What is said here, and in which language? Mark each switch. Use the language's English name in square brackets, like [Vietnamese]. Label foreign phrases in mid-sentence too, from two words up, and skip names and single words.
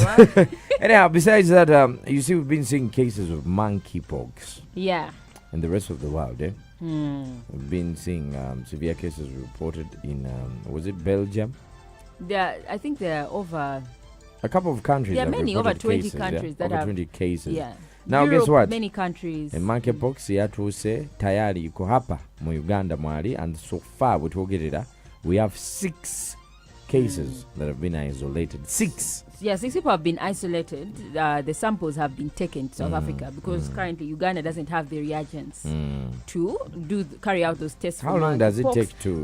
[English] Anyhow, besides that, you see, we've been seeing cases of monkeypox. Yeah. In the rest of the world, We've been seeing severe cases reported in, was it Belgium? I think there are over a couple of countries. There are many, over 20 cases, countries that over have 20 cases. Yeah. Now Europe, guess what? Many countries. [Ganda] Monkeypox yatuuse [Swahili] tayari iko hapa [Ganda] mu Uganda mwali, [English] and so far we have 6 cases that have been isolated. 6. Yeah, 6 people have been isolated. The samples have been taken to South Africa because currently Uganda doesn't have the reagents to carry out those tests. How long does it take to?